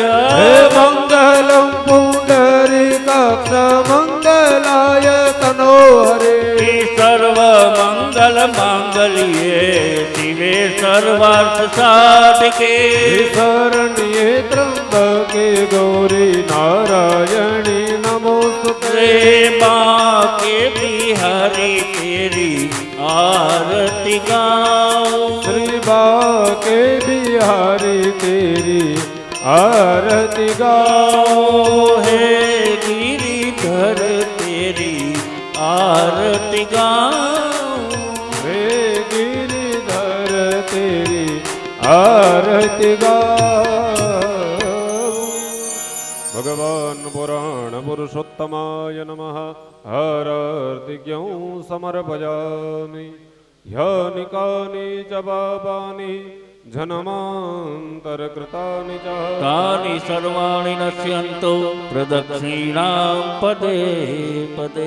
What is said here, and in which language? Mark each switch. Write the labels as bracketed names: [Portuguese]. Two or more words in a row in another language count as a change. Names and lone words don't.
[Sanskrit] हे मङ्गलं पुण्डरीकाक्ष मङ्गलाय तनो हरे हे सर्व मंगल मांगल्ये शिवे सर्वार्थ साधके शरण्ये त्र्यम्बके गौरी नारायणी नमोस्तुते [Hindi] रे बाके बिहारी तेरी आरती गाऊं श्री बाके बिहारी तेरी आरती गाओ हे गिरिधर तेरी आरती गाऊं हे गिरिधर तेरी आरती गाओ [Sanskrit] भगवान पुराण पुरुषोत्तमाय नमः हरार्तिज्ञं समर्पयामि ह्यनिकानि च पापानि जन्मान्तरकृतानि च तानि सर्वाणि नश्यन्तो प्रदक्षिणां पदे पदे